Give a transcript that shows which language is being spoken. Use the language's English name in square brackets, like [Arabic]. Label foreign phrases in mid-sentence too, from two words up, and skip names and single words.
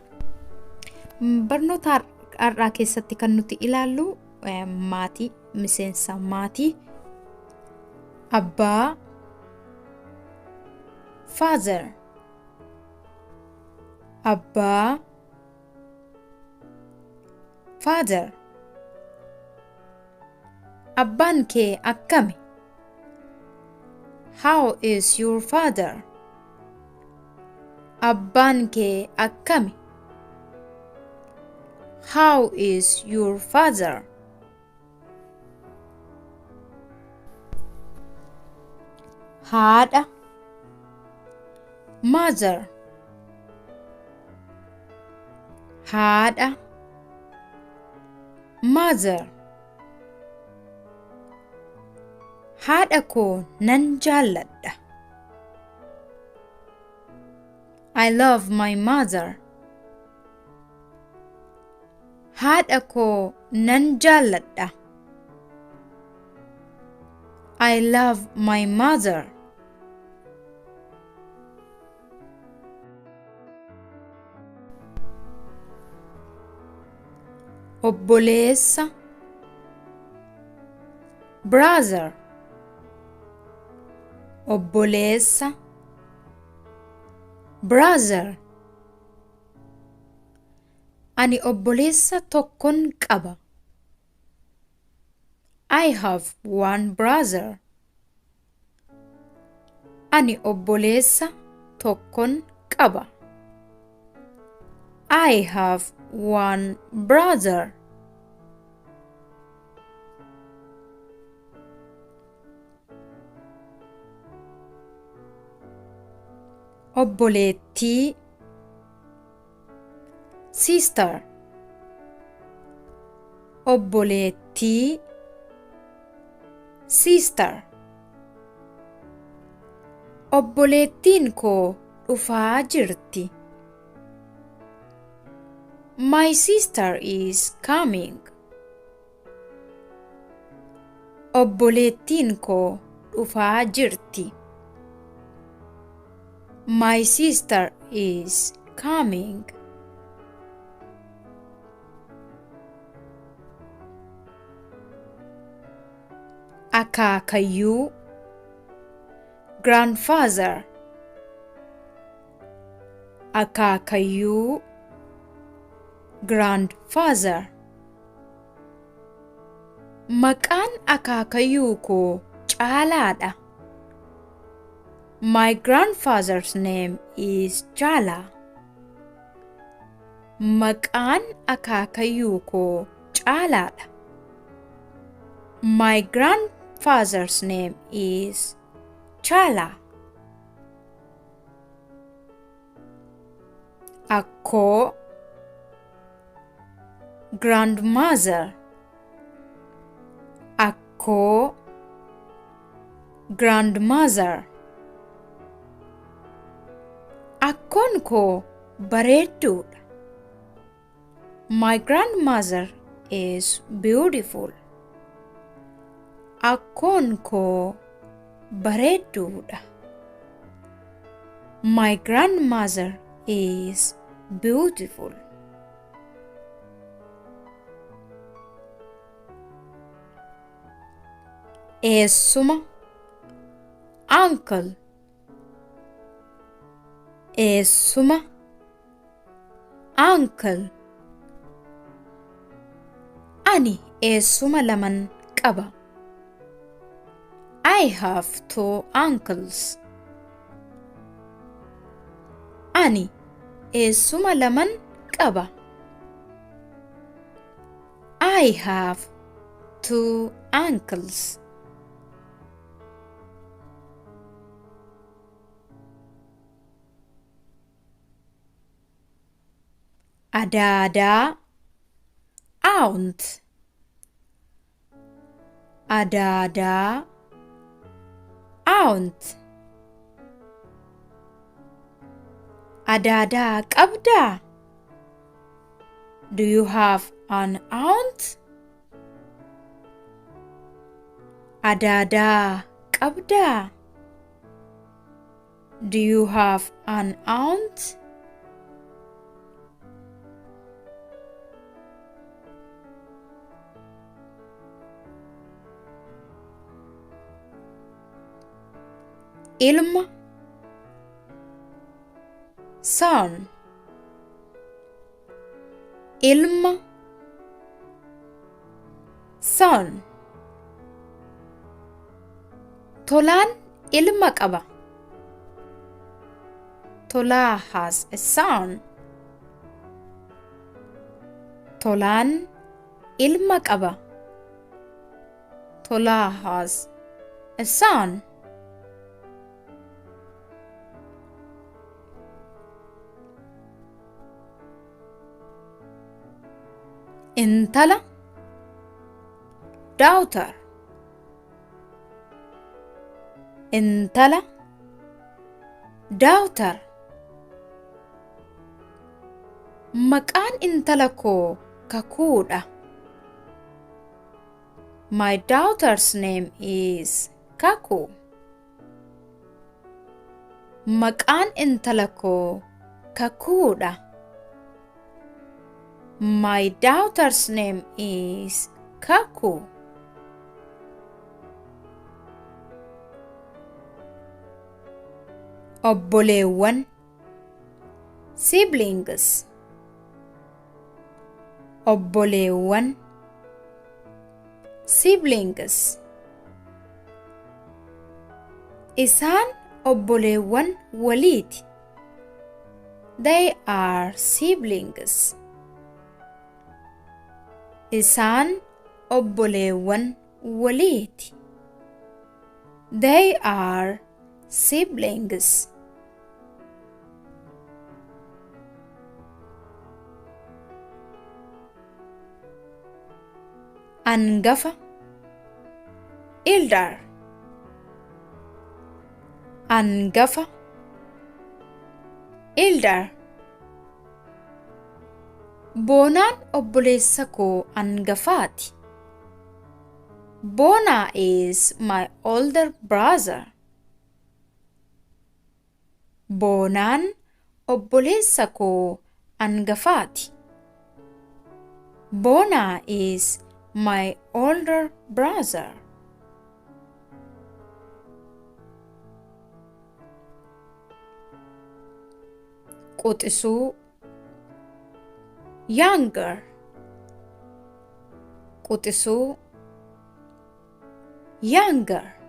[Oromo] Barnoota har'aa keessatti kan nuti ilaallu maatii, miseensa maatii, abbaa, father, abbaa, father. Abbaan kee akkami? [English] How is your father? [Oromo] Abbaan kee akkami? [English] How is your father? [Oromo] Haadha, mother, haadha, mother. Haadha koo nan jaalladha. [English] I love my mother. [Oromo] Haadha koo nan jaalladha. [English] I love my mother. [Oromo] Obboleessa, brother. Obboleessa, brother. Ani obboleessa tokkon qaba. [English] I have one brother. [Oromo] Ani obboleessa tokkon qaba. [English] I have one brother. [Oromo] Obboleettii, sister. Obboleettii, sister. Obboleettiin koo dhufaa jirti. [English] My sister is coming. [Oromo] Obboleettiin koo dhufaa jirti. [English] My sister is coming. [Oromo] Akaakayyuu, grandfather. Akaakayyuu, grandfather. Maqaan akaakayyuu koo Caalaadha. [English] My grandfather's name is Chala. [Oromo] Maqaan akaakayyuu koo Caalaadha. [English] My grandfather's name is Chala. [Oromo] Akkoo, grandmother. Akkoo, grandmother. Akkoon koo bareedduudha. [English] My grandmother is beautiful. [Oromo] Akkoon koo bareedduudha. [English] My grandmother is beautiful. [Oromo] Eessuma, uncle. eessuma uncle ani eessuma laman qaba [English] I have two uncles [Oromo] ani eessuma laman qaba [English] I have two uncles [Oromo] adaadaa aunt adaadaa aunt adaadaa qabdaa [English] do you have an aunt [Oromo] adaadaa qabdaa [English] do you have an aunt [Oromo] ilma son ilma son tolaan ilma qaba [English] tolaa has a son [Oromo] tolaan ilma qaba [English] tolaa has a son [Oromo] intala daughter intala daughter maqaan intala koo kakuudha [English] my daughter's name is kaku [Oromo] maqaan intala koo kakuudha [English] my daughter's name is Kaku. [Oromo] Obboleewwan siblings obboleewwan siblings isaan obboleewwan waliiti [English] they are siblings [Oromo] isaan obboleewwan waliiti [English] they are siblings [Oromo] angafa elder angafa elder boonaan obboleessa koo angafaati [English] Bona is my older brother [Oromo] boonaan obboleessa koo angafaati [English] Bona is my older brother [Oromo] quxisuu younger quxisuu younger